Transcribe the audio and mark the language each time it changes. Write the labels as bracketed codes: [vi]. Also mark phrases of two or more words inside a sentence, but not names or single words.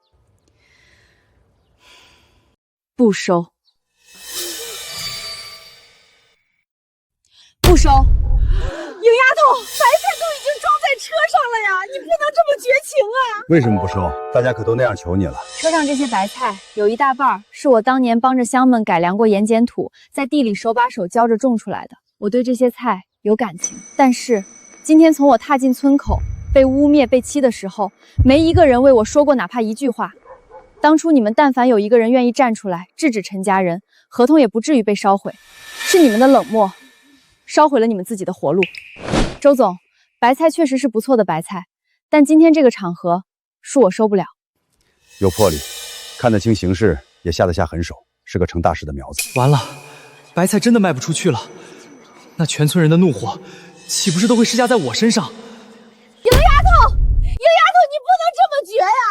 [zh] 不收。不收。赢丫頭，白菜都已經裝在車上了呀，你不能這麼絕情啊！為什麼不收？大家可都那樣求你了。車上這些白菜有一大半是我當年幫着鄉們改良過鹽鹼土，在地裡手把手教着種出來的。我對這些菜有感情，但是今天從我踏進村口，被污衊、被欺的時候，沒一個人為我說過哪怕一句話。當初你們但凡有一個人願意站出來制止陳家人，合同也不至於被燒毀。是你們的冷漠燒毀了你們自己的活路。周總，白菜確實是不錯的白菜，但今天這個場合，恕我收不了。有魄力，看得清形勢，也下得下狠手，是個成大事的苗子。完了，白菜真的賣不出去了，那全村人的怒火，豈不是都會施加在我身上？赢丫頭，你不能這麼絕呀！